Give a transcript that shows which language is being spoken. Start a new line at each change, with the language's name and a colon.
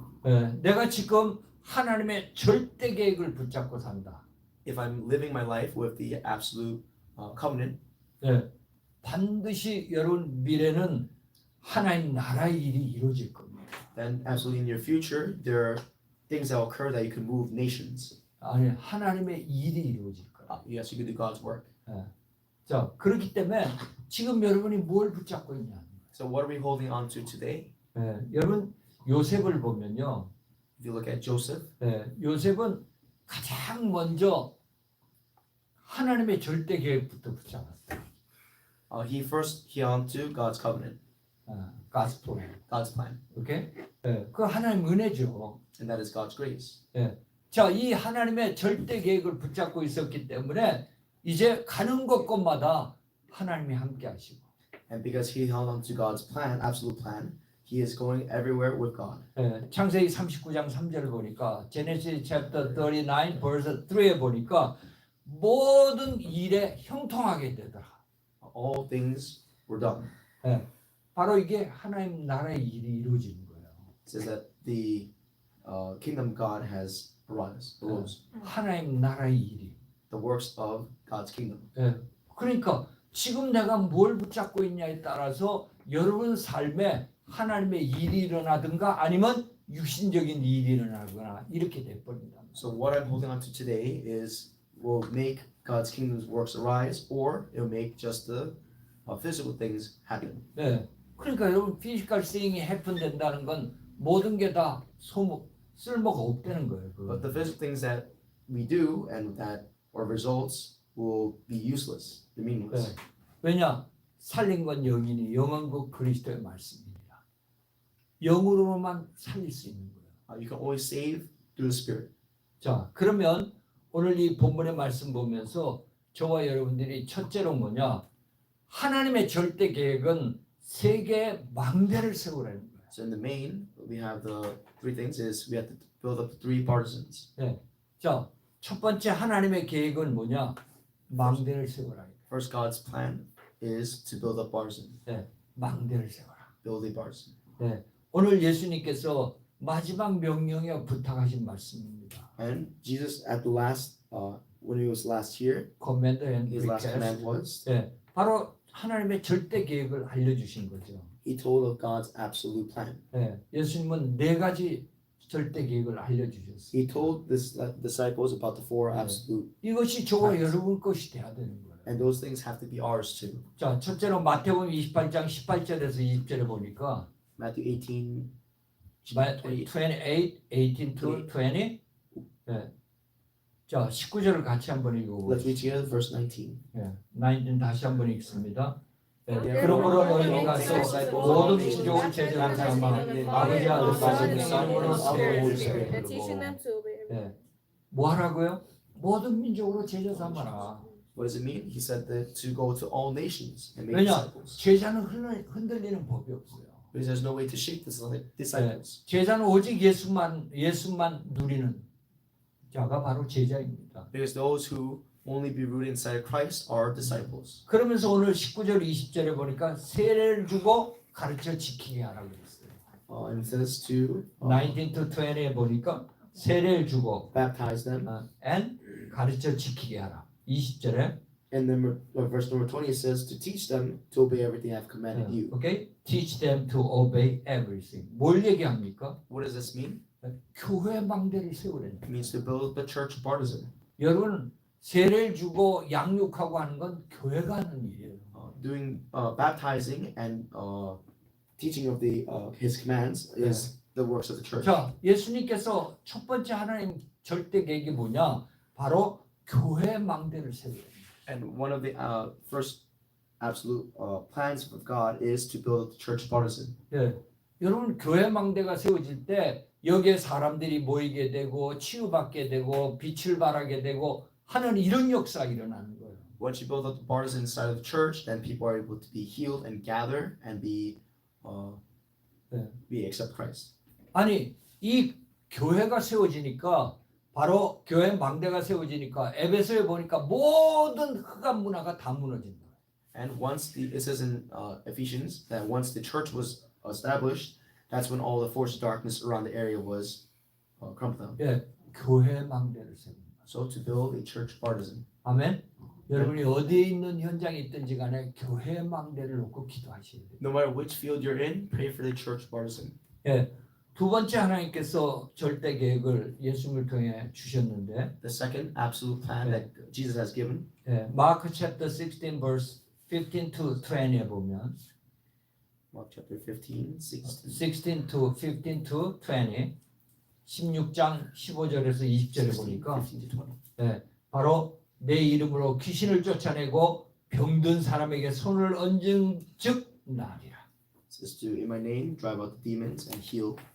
Korean: 네, 내가 지금 하나님의 절대 계획을 붙잡고 산다.
English: If I'm living my life with the absolute covenant,
Korean: 네, 반드시 여러분 미래는 하나님 나라의 일이 이루어질 겁니다.
English: then absolutely in your future there are things that will occur that you can move nations.
Korean: 아니 하나님의 일이 이루어질 거예요.
English: Yes, you can do God's work.
Korean: 자 그렇기 때문에 지금 여러분이 뭘 붙잡고 있냐?
English: So what are we holding on to today?
Korean: 여러분 요셉을 보면요,
English: If you look at Joseph,
Korean: 요셉은 가장 먼저 하나님의 절대 계획부터 붙잡았어요.
English: he first held on to God's covenant, God's plan. God's plan,
Korean: 오케이? 그 하나님 은혜죠.
English: and that is God's grace.
Korean: 자, 이 하나님의 절대 계획을 붙잡고 있었기 때문에 이제 가는 곳곳마다 하나님이 함께 하시고
English: And because he held on to God's plan, absolute plan, he is going everywhere with God.
Korean: 예, 창세기 39장 3절을 보니까
English: Genesis chapter 39 verse 3
Korean: 에 보니까 모든 일에 형통하게 되더라.
English: All things were done.
Korean: 예, 바로 이게 하나님 나라의 일이 이루어지는 거예요.
English: It says that the kingdom of God has arose.
Korean: 하나님 나라의 일이.
English: The works of God's kingdom.
Korean: 예, 그러니까 지금 내가 뭘 붙잡고 있냐에 따라서 여러분 삶에 하나님의 일이 일어나든가 아니면 육신적인 일이 일어나거나 이렇게 돼버린다.
English: So what I'm holding on to today will make God's kingdom's works arise, or it will make just the physical things happen.
Korean: 네. 그러니까 여러분
English: physical thing
Korean: 이
English: happen
Korean: 된다는 건 모든 게 다 쓸모가 없다는 거예요.
English: But the physical things that we do and that our results will be useless, be meaningless.
Korean: 네. 왜냐? 살린 건 영이니 영은 그 그리스도의 말씀입니다. 영으로만 살릴 수 있는 거예요.
English: You can always save through the Spirit.
Korean: 자, 그러면 오늘 이 본문의 말씀 보면서 저와 여러분들이 첫째로 뭐냐? 하나님의 절대 계획은 세계의 망대를 세우라는 거예요.
English: So in the main, we have the three things is we have to build up the three partisans.
Korean: 자, 첫 번째 하나님의 계획은 뭐냐? 망대를 세우라.
English: First, God's plan is to build up partisan.
Korean: 망대를 세워라.
English: Build a partisan.
Korean: 오늘 예수님께서 마지막 명령에 부탁하신 말씀입니다.
English: And Jesus at the last, when he was last here, Command and his last request. command was
Korean: 바로 하나님의 절대 계획을 알려주신 거죠.
English: he told of God's absolute plan.
Korean: 예수님은 네 가지 절대 계획을 알려주셨어요.
English: He told his disciples about the four
Korean: 네.
English: absolute,
Korean: 이것이 저와
English: Right.
Korean: 여러분 것이 돼야 되는 거예요.
English: and those things have to be ours too.
Korean: 자, 첫째로 마태복음 28장 18절에서 20절에 보니까
English: Matthew 18,
Korean: 28,
English: 18 to 20.
Korean: 자, 19절을 같이 한번
English: let's
Korean: 읽어보겠습니다.
English: read together verse 19.
Korean: 19 다시 한번 읽습니다. 그러므로 너희가 가서 모든 민족을 제자로 삼아 아버지 아들 사진 이름으로 세우고
English: teaching them to obey.
Korean: 뭐 하라고요? 모든 민족으로 제자 삼아라.
English: What does it mean? He said that to go to all nations and make
Korean: 왜냐?
English: disciples.
Korean: 제자는 흔들리는 법이 없어요.
English: Because there's no way to shake the disciples.
Korean: 제자는 오직 예수만 누리는 자가 바로 제자입니다.
English: Because those who only be rooted inside of Christ are disciples.
Korean: 그러면서 오늘 19절 20절에 보니까 세례를 주고 가르쳐 지키게 하라고 했어요.
English: And it says to 19 to 20
Korean: 에 보니까 세례를 주고
English: baptize them. and
Korean: 가르쳐 지키게 하라. 20절에
English: And then verse number 20 it says to teach them to obey everything I've commanded you. okay? Teach them to obey everything.
Korean: 뭘 얘기합니까?
English: What does this mean?
Korean: 교회 망대를 세우라는
English: It means to build the church partisan.
Korean: 여러분 세례를 주고 양육하고 하는 건 교회가 하는 일이에요.
English: Doing baptizing and teaching of the his commands is the works of the church.
Korean: 자, 예수님께서 첫 번째 하나님 절대 계획이 뭐냐? 바로 교회 망대를 세우라.
English: And one of the first absolute plans of God is to build the church partisan.
Korean: 여러분 교회 망대가 세워질 때 여기에 사람들이 모이게 되고 치유받게 되고 빛을 발하게 되고 하는 이런 역사가 일어나는 거예요.
English: Once you build up the partisan side of the church, then people are able to be healed and gather and be accept Christ.
Korean: 아니 이 교회가 세워지니까 바로 교회 망대가 세워지니까 에베소에 보니까 모든 흑암 문화가 다 무너진다.
English: And once it says in Ephesians that once the church was established, that's when all the force of darkness around the area was crumpled down.
Korean: 교회 망대를 세웁니다.
English: So to build a church partisan.
Korean: 아멘. 여러분이 어디에 있는 현장에 있든지 간에 교회 망대를 놓고 기도하셔야 돼요.
English: No matter which field you're in, pray for the church partisan.
Korean: 두 번째 하나님께서 절대 계획을 예수님을 통해 주셨는데
English: The second absolute plan that Jesus has given. 마크 챕터 16 verse 15 to 20
Korean: 에 보면
English: Mark chapter 15, 16. 16 to 15 to 20
Korean: 16장 15절에서 20절에 보니까
English: 15 to 20.
Korean: 바로 내 이름으로 귀신을 쫓아내고 병든 사람에게 손을 얹은 즉 나으리라.
English: It says to in my name drive out the demons and heal.